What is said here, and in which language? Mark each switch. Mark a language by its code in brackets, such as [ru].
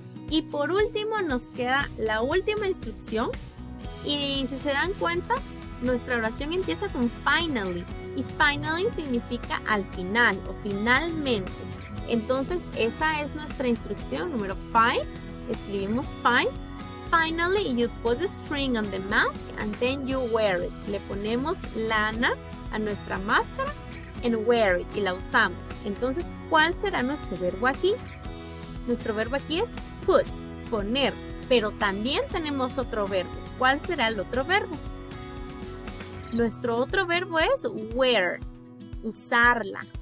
[es] Y por último nos queda la última instrucción. Y si se dan cuenta, nuestra oración empieza con finally. Y finally significa al final o finalmente. Entonces esa es nuestra instrucción número 5. Escribimos 5. [en] Finally, you put the string on the mask and then you wear it. [es] Le ponemos lana a nuestra máscara [en] and wear it [es] y la usamos. Entonces, ¿cuál será nuestro verbo aquí? Nuestro verbo aquí es put, poner, pero también tenemos otro verbo. ¿Cuál será el otro verbo? Nuestro otro verbo es wear, usarla.